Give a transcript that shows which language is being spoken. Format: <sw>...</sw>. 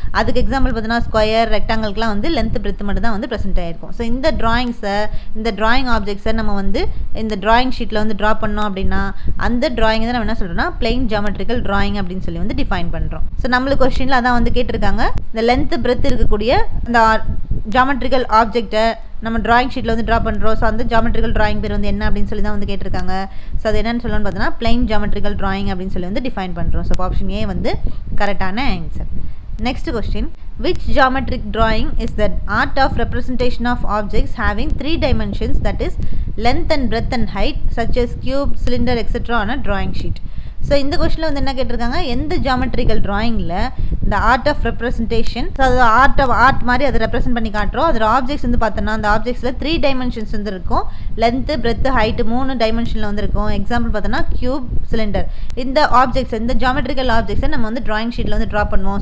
<ta>அதுக்கு எக்ஸாம்பிள் பார்த்தோன்னா ஸ்கொயர், ரெக்டாங்கிள்க்குலாம் வந்து லென்த்து பிரெத்து மட்டும் தான் வந்து ப்ரெசென்ட் ஆகிருக்கும். ஸோ இந்த டிராயிங்ஸை, இந்த டிராயிங் ஆப்ஜெக்ட்ஸை நம்ம வந்து இந்த டிராயிங் ஷீட்டில் வந்து ட்ரா பண்ணோம் அப்படின்னா அந்த டிராயிங் தான் நம்ம என்ன சொல்கிறோம்னா பிளெயின் ஜாமெட்ரிக்கல் டிராயிங் அப்படின்னு சொல்லி வந்து டிஃபைன் பண்ணுறோம். ஸோ நம்மளுக்கு கொஸ்டினில் அதான் வந்து கேட்டிருக்காங்க, இந்த லென்த்து பிரெத் இருக்கக்கூடிய அந்த ஜாமெட்ரிக்கல் ஆப்ஜெக்டை நம்ம டிராயிங் ஷீட்டில் வந்து ட்ரா பண்ணுறோம். ஸோ அந்த ஜாமெட்ரிக்கல் டிராயிங் பேர் வந்து என்ன அப்படின்னு சொல்லி தான் வந்து கேட்டிருக்காங்க. ஸோ அது என்னன்னு சொல்லணும்னு பார்த்தோன்னா பிளெயின் ஜாமெட்ரிக்கல் டிராயிங் அப்படின்னு சொல்லி வந்து டிஃபைன் பண்ணுறோம். ஸோ ஆப்ஷன் ஏ வந்து கரெக்டான answer.</ta> <en>Next question, which geometric drawing is the art of representation of objects having 3 dimensions, that is length and breadth and height, such as cube, cylinder, etc. on a drawing sheet?</en> <ta>So இந்த கொஸ்டினில் வந்து என்ன கேட்டிருக்காங்க, எந்த geometrical டிராயிங்கில் இந்த art of representation, so அது art மாதிரி அதை ரெப்ரசென்ட் பண்ணி காட்டுறோம். அதோட ஆப்ஜெக்ட்ஸ் வந்து பார்த்தோன்னா அந்த ஆப்ஜெக்ட்ஸில் 3 டைமென்ஷன்ஸ் வந்து இருக்கும், லென்த்து பிரெத்து ஹைட்டு 3 டைமென்ஷனில் வந்து இருக்கும். எக்ஸாம்பிள் பார்த்தோன்னா கியூப், சிலிண்டர். இந்த ஆப்ஜெக்ட்ஸ், இந்த ஜாமெட்ரிக்கல் ஆப்ஜெக்ட்ஸை நம்ம வந்து டிராயிங் ஷீட்டில் வந்து ட்ரா பண்ணுவோம்.</ta>